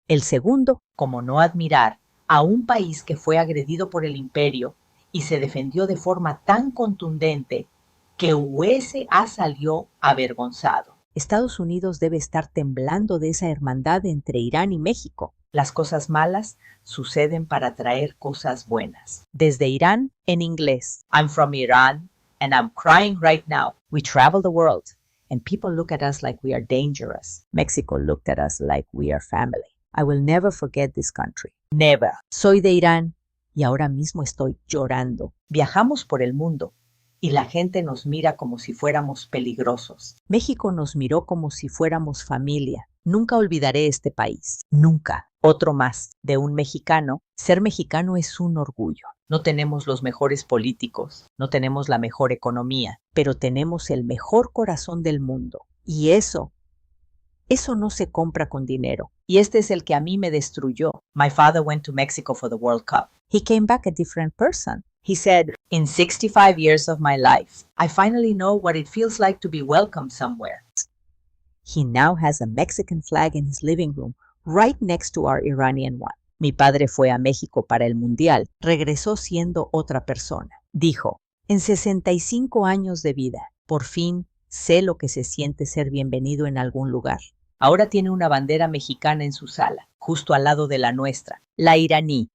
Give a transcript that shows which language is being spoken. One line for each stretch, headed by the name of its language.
Spanish: El segundo, como no admirar a un país que fue agredido por el imperio y se defendió de forma tan contundente que USA salió avergonzado. Estados Unidos debe estar temblando de esa hermandad entre Irán y México. Las cosas malas suceden para traer cosas buenas. Desde Irán, en inglés.
English: I'm from Iran and I'm crying right now. We travel the world and people look at us like we are dangerous. Mexico looked at us like we are family. I will never forget this country. Never.
Spanish: Soy de Irán y ahora mismo estoy llorando. Viajamos por el mundo y la gente nos mira como si fuéramos peligrosos. México nos miró como si fuéramos familia. Nunca olvidaré este país. Nunca. Otro más. De un mexicano. Ser mexicano es un orgullo. No tenemos los mejores políticos, no tenemos la mejor economía, pero tenemos el mejor corazón del mundo. Y eso no se compra con dinero. Y este es el que a mí me destruyó.
English: My father went to Mexico for the World Cup. He came back a different person. He said, in 65 years of my life, I finally know what it feels like to be welcome somewhere. He now has a Mexican flag in his living room, right next to our Iranian one.
Spanish: Mi padre fue a México para el Mundial. Regresó siendo otra persona. Dijo, En 65 años de vida, por fin sé lo que se siente ser bienvenido en algún lugar. Ahora tiene una bandera mexicana en su sala, justo al lado de la nuestra, la iraní.